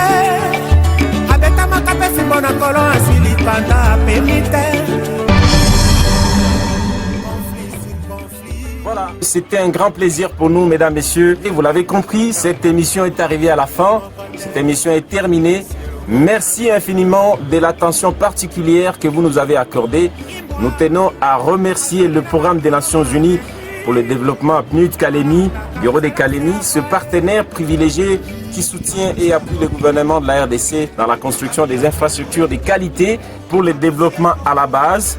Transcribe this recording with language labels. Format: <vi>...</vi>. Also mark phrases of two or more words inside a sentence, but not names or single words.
<fr>Abeta makape fimbo na kolon asili panda pemite. Voilà, c'était un grand plaisir pour nous, mesdames, messieurs. Et vous l'avez compris, cette émission est arrivée à la fin. Cette émission est terminée. Merci infiniment de l'attention particulière que vous nous avez accordée. Nous tenons à remercier le Programme des Nations Unies pour le développement PNUD Calémie, Bureau de Calémie, ce partenaire privilégié qui soutient et appuie le gouvernement de la RDC dans la construction des infrastructures de qualité pour le développement à la base.</fr>